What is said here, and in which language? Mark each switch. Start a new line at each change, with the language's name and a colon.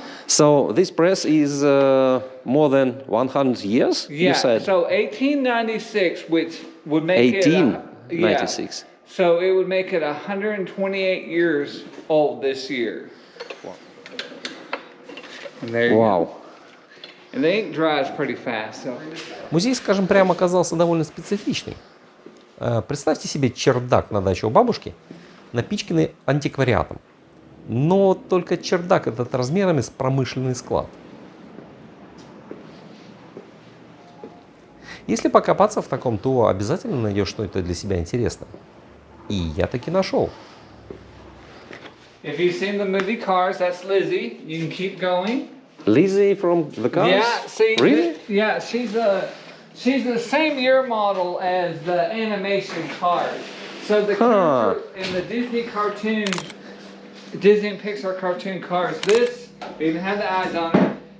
English: So this press is more than 100 years, Yeah. you said? So 1896, which would make it. 1896. So it would make it 128 years old this year. And there you go. Вау. And the ink dries pretty fast. So.
Russian: Музей, скажем прямо, оказался довольно специфичный. Представьте себе чердак на даче у бабушки, напичканный антиквариатом. Но только чердак этот размерами с промышленный склад. Если покопаться в таком, то обязательно найдешь что-то для себя интересное. И я таки нашел.
English: If you've seen the movie Cars, that's Lizzie. You can keep going. Lizzie from the Cars? Yeah, see, Really? yeah, she's the same year model as the animation Cars. So the character in the Disney cartoon, Disney and Pixar cartoon Cars, this, they even have the eyes on her.